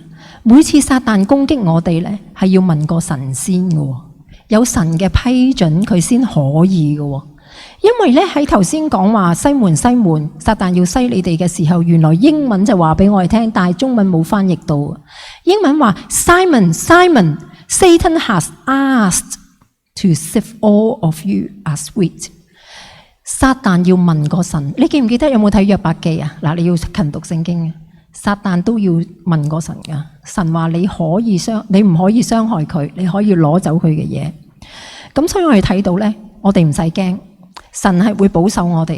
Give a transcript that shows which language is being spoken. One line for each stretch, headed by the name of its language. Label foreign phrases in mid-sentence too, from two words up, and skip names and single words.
Cantonese: 每次撒旦攻擊我哋呢，係要問過神先嘅。有神嘅批准佢先可以嘅，因為咧喺頭先講話西門西門，撒旦要西你哋嘅時候，原來英文就話俾我哋聽，但係中文冇翻譯到。英文話
English: Simon Simon Satan has asked to sift all of you as wheat。
Cantonese: 撒旦要問過神，你記唔記得有冇睇約伯記啊？嗱，你要勤讀聖經嘅。撒旦都要問過神噶。神話你唔可以傷害佢，你可以攞走佢嘅嘢。咁所以我哋睇到咧，我哋唔使驚，神係會保守我哋。